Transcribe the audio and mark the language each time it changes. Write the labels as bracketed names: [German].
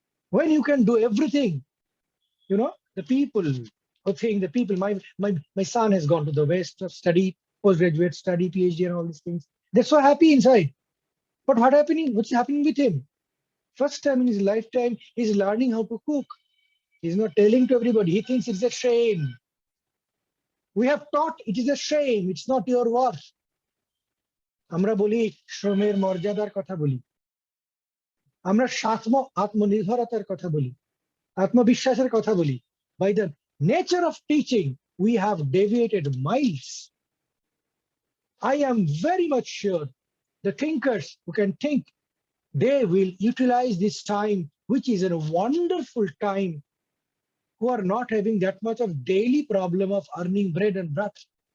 [English] When you can do everything, you know, the people are saying, the people, my son has gone to the West to study, postgraduate study, PhD and all these things. They're so happy inside. But what's happening with him? First time in his lifetime, he's learning how to cook. He's not telling to everybody. He thinks it's a shame. We have taught it is a shame. It's not your worth. [Bangla] আমরা বলি শ্রমের মর্যাদার কথা বলি, আমরা আত্মনির্ভরতার কথা বলি, আত্মবিশ্বাসের কথা বলি. [English] By the nature of teaching, we have deviated miles. I am very much sure the thinkers who can think, they will utilize this time, which is a wonderful time, who are not having that much of daily problem of earning bread and butter.